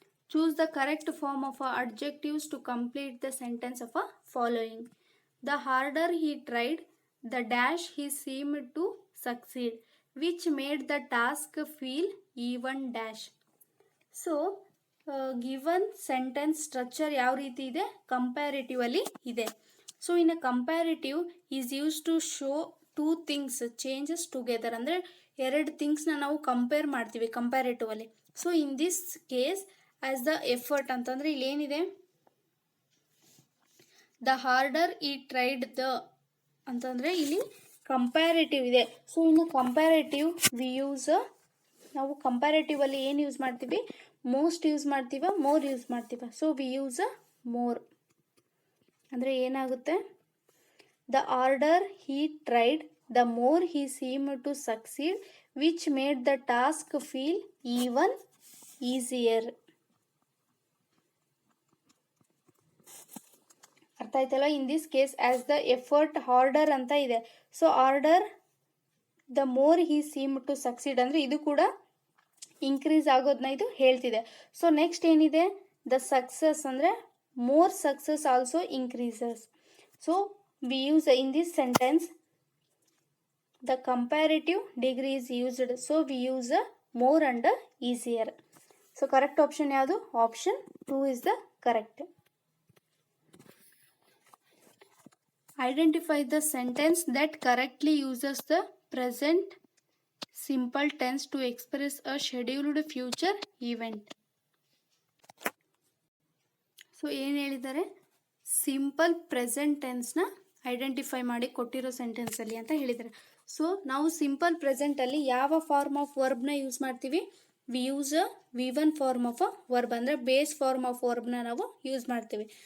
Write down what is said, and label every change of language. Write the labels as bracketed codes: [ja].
[en] Choose the correct form of adjectives to complete the sentence of following. The harder he tried, the dash he seemed to succeed, which made the task feel even dash. So, given sentence structure [kn] ಯಾವ ರೀತಿ ಇದೆ? Comparative ಅಲ್ಲಿ ಇದೆ. [en] so in a comparative is use to show 2 things changes together, [kn] ಅಂದರೆ 2 ಥಿಂಗ್ಸ್ನ ನಾವು compare ಮಾಡ್ತೀವಿ comparative ಅಲ್ಲಿ. [en] so in this case as the effort [kn] ಅಂತಂದರೆ ಇಲ್ಲಿ ಏನಿದೆ? [en] the harder he tried the [kn] ಅಂತಂದರೆ ಇಲ್ಲಿ ಕಂಪ್ಯಾರಿಟಿವ್ ಇದೆ. ಸೊ ಇನ್ನು ಕಂಪ್ಯಾರಿಟಿವ್ ವಿ ಯೂಸ್, ನಾವು ಕಂಪ್ಯಾರಿಟಿವ್ ಅಲ್ಲಿ ಏನು ಯೂಸ್ ಮಾಡ್ತೀವಿ? ಮೋಸ್ಟ್ ಯೂಸ್ ಮಾಡ್ತೀವ, ಮೋರ್ ಯೂಸ್ ಮಾಡ್ತೀವ? [en] So we use more. [kn] ಅಂದರೆ ಏನಾಗುತ್ತೆ? [en] The harder he tried, the more he seem to succeed, which made the task feel even easier. [kn] ಅರ್ಥ ಆಯ್ತಲ್ಲ? [en] in this case as the effort harder [kn] ಅಂತ ಇದೆ. So order the more he seem to succeed ಅಂದರೆ ಇದು ಕೂಡ increase ಆಗೋದನ್ನ ಇದು ಹೇಳ್ತಿದೆ. So next ಏನಿದೆ? [en] the success [kn] ಅಂದರೆ [en] more success also increases. So we use in this sentence the comparative degree is used. So we use more and easier. So correct option yadu? Option 2 is the correct. Identify the sentence that correctly uses the present simple tense to express a scheduled future event. [kn] So ಏನು ಹೇಳಿದ್ದಾರೆ? Simple present ಟೆನ್ಸ್ನ identify ಮಾಡಿ ಕೊಟ್ಟಿರೋ ಸೆಂಟೆನ್ಸಲ್ಲಿ ಅಂತ ಹೇಳಿದ್ದಾರೆ. So ನಾವು simple ಪ್ರೆಸೆಂಟಲ್ಲಿ ಯಾವ form of ವರ್ಬ್ನ use ಮಾಡ್ತೀವಿ? [en] we use V1 form of verb, [kn] ಅಂದರೆ ಬೇಸ್ ಫಾರ್ಮ್ ಆಫ್ ವರ್ಬ್ನ ನಾವು ಯೂಸ್ ಮಾಡ್ತೀವಿ.